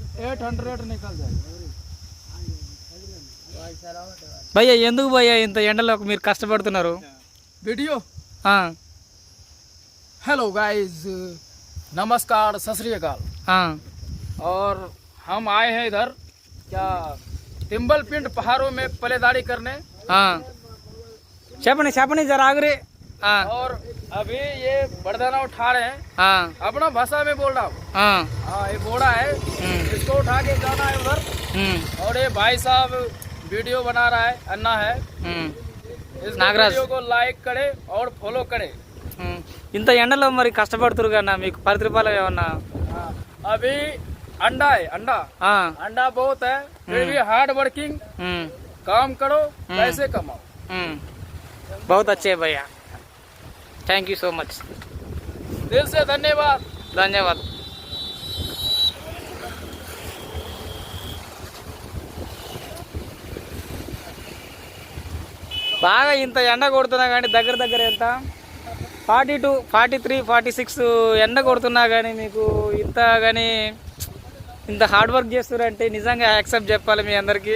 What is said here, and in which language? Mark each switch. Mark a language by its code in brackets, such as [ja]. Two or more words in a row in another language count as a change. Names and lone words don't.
[hi] 800 निकल जाएगा [te] భయ్యా ఎందుకు భయ్యా ఇంత ఎండలో మీరు కష్టపడుతున్నారు? [hi] वीडियो [en] hello guys, [hi] नमस्कार, [pa] ਸਤ ਸ੍ਰੀ ਅਕਾਲ। [hi] और हम आए हैं इधर क्या तिम्बल पिंड पहाड़ों में पलेदारी करने। [te] చెప్పండి చెప్పండి [hi] जरा आगे। और अभी ये बरदाना उठा रहे हैं, अपना भाषा में बोल रहा हूँ। ये बोड़ा है, इसको उठा के जाना है उधर। और ये भाई साहब वीडियो बना रहा है, अन्ना है। इस वीडियो को लाइक करे और फॉलो करे। [te] ఇంత ఎండలో మరి కష్టపడుతురు కన్నా మీకు ప్రతిఫలం ఏమన్నా? [hi] अभी अंडा है, अंडा बहुत है, फिर भी [en] hard working, [hi] काम करो, पैसे कमाओ। बहुत अच्छे भैया, [en] thank you so much, [hi] दिल से धन्यवाद। धन्यवाद। [te] బాగా ఇంత ఎండ కొడుతున్నా కానీ దగ్గర దగ్గర ఎంత 42, 43, 46 ఎండ కొడుతున్నా కానీ మీకు ఇంత కానీ ఇంత [en] hard work [te] చేస్తున్నారంటే నిజంగా యాక్సెప్ట్ చెప్పాలి మీ అందరికీ.